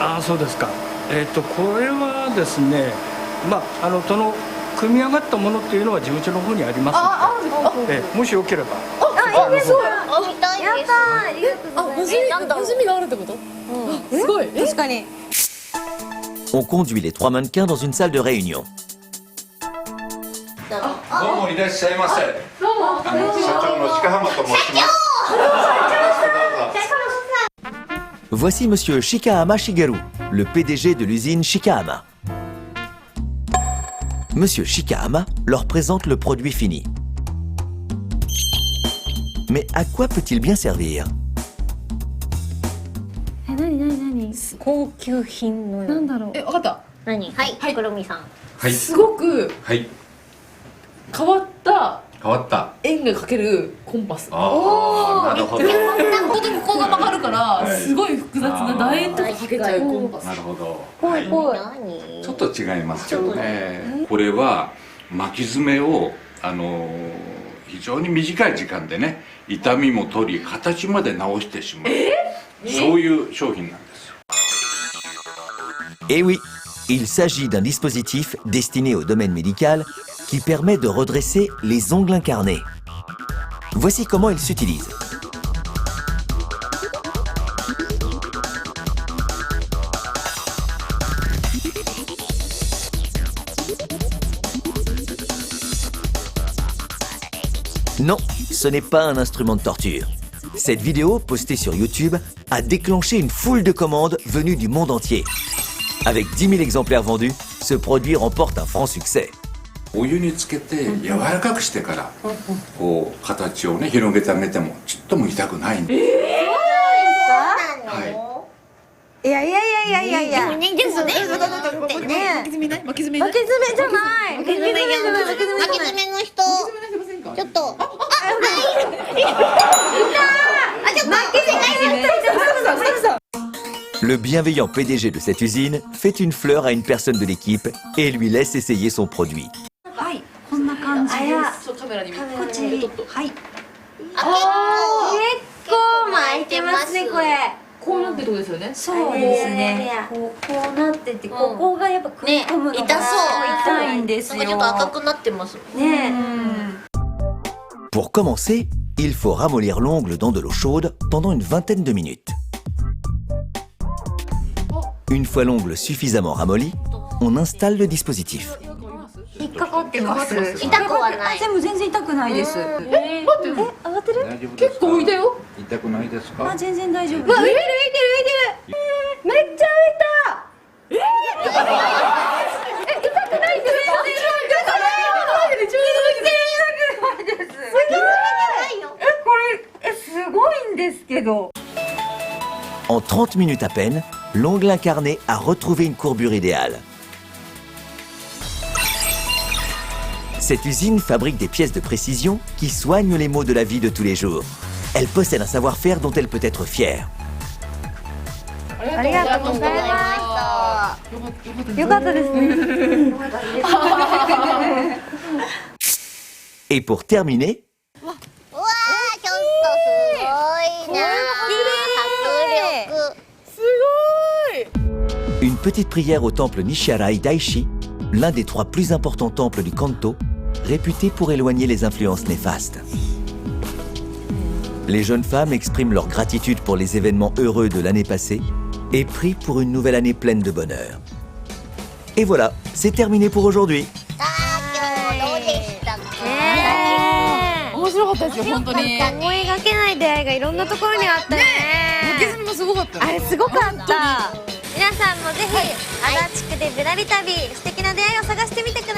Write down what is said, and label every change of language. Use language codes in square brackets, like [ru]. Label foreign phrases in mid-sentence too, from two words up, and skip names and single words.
[ja] ああ、そうですか。これはですね、その組み上がったものっていうのは事務所の方にありますので、もしよければ。あ、いいです。見たいです。ありがとうございます。馴染みがあるってこと？すごい。確かに。 [fr] On conduit les trois mannequins dans une salle de réunion. [ja] どうもいらっしゃいませ。社長の鹿浜と申します。 [fr] Voici Monsieur Shikahama Shigeru, le PDG de l'usine Shikahama. Monsieur Shikahama leur présente le produit fini. Mais à quoi peut-il bien servir? [ja] 高級品のよ。なんだろう。わかった。何？はい、くるみさん。はい。すごくはい。変わった変わった。円がかけるコンパス。ああ、なるほど。本当にここが曲がるからすごい複雑な楕円とかかけちゃうコンパス。なるほど。何？ちょっと違いますけどね。これは巻き爪を非常に短い時間でね、痛みも取り形まで直してしまう。そういう商品なんですよ。 [fr] Eh oui, il s'agit d'un dispositif destiné au domaine médical qui permet de redresser les ongles incarnés. Voici comment il s'utilise. Non, ce n'est pas un instrument de torture. Cette vidéo, postée sur YouTube, a déclenché une foule de commandes venues du monde entier. Avec 10 000 exemplaires vendus, ce produit remporte un franc succès. [ja] お湯につけて柔らかくしてからこう形をね広げてあげてもちっとも痛くないんです。いやいやいやいやいやいや。でもね、でもね、ね。巻き爪ない巻き爪負け爪じゃない。負け爪じゃない。負け爪じゃない。巻き爪の人、ちょっと。 [fr] Le bienveillant PDG de cette usine fait une fleur à une personne de l'équipe et lui laisse essayer son produit. [ja] はい、こんな感じです。そうカメラに見て。こっちに。はい。結構巻いてますねこれ。こうなってることですよね。そうですね。こうなってて、ここがやっぱ食い込むのが痛そう。痛いんですよ。ちょっと赤くなってます。ね。 [fr] Pour commencer, il faut ramollir l'ongle dans de l'eau chaude pendant une vingtaine de minutes. Une fois l'ongle suffisamment ramolli, on installe le dispositif. [ja] 引っかかってます。痛くはない。でも全然痛くないです。待って。上がってる？結構浮いたよ。痛くないですか？あ、全然大丈夫。うわ、浮いてる。めっちゃ浮いた。痛くないです。すごいんですけど。 [fr] En 30 minutes à peine, l'ongle incarné a retrouvé une courbure idéale. Cette usine fabrique des pièces de précision qui soignent les maux de la vie de tous les jours. Elle possède un savoir-faire dont elle peut être fière. [ja] ありがとうございました。よかったですね。 [fr] Et pour terminer, [ja] うわー、ちょっとすごいな。迫力。すごい。 [fr] une petite prière au temple Nishirai Daishi, l'un des 3 plus importants temples du Kanto, réputé pour éloigner les influences néfastes. Les jeunes femmes expriment leur gratitude pour les événements heureux de l'année passée et prient pour une nouvelle année pleine de bonheur. Et voilà, c'est terminé pour aujourd'hui. [ja] 今日どうでしたか？面白かったですよ本当に。思いがけない出会いがいろんなところにあったよね。巻き爪もすごかった。あれすごかった。皆さんもぜひ足立区でぶらり旅、素敵な出会いを探してみてください。